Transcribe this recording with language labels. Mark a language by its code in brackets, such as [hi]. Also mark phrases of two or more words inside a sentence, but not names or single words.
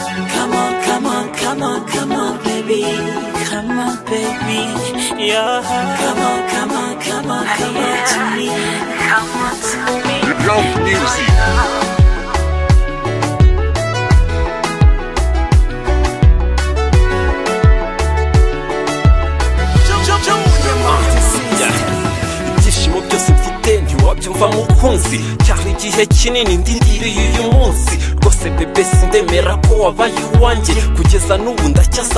[en] Come on, come on, come on, come on, baby. Come on, baby. Yeah. Come on, come on, come on, come on to me. Come on to me. Love music. [rw] Ibyishimo byose mfite ntiwabyumva mukunzi, cyari igihe kinini ndindiriye uyu munsi rwose bebe, sindemera ko wabaye uwanjye, kugeza n'ubu ndacyasa